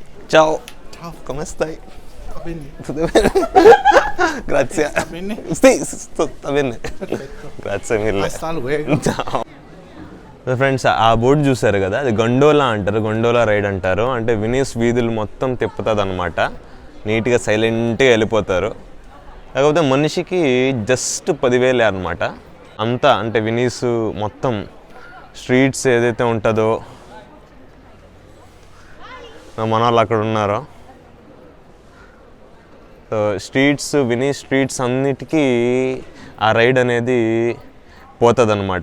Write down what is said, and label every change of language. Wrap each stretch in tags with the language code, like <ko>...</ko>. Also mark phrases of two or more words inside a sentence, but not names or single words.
<it>Ciao. Ciao, come stai? Va bene. Tutto bene? Grazie. Sta bene? Sì, sta bene. Perfetto. Grazie mille.</it> <es>Hasta luego.</es> <it>Ciao.</it> <te>ఫ్రెండ్స్ ఆ బోర్డు చూసారు కదా, అది గండోలా అంటారు,</te> <en>gondola ride</en> <te>అంటారు. అంటే వెనీస్ వీధులు మొత్తం తిప్పుతుంది అనమాట. నీట్గా సైలెంట్గా వెళ్ళిపోతారు. కాకపోతే మనిషికి జస్ట్ 10,000 అనమాట. అంతా అంటే వెనీస్ మొత్తం స్ట్రీట్స్ ఏదైతే ఉంటుందో, మన వాళ్ళు అక్కడ ఉన్నారో,</te> <en>so streets Venice streets</en> <te>అన్నిటికీ ఆ రైడ్ అనేది పోతుంది అనమాట.</te>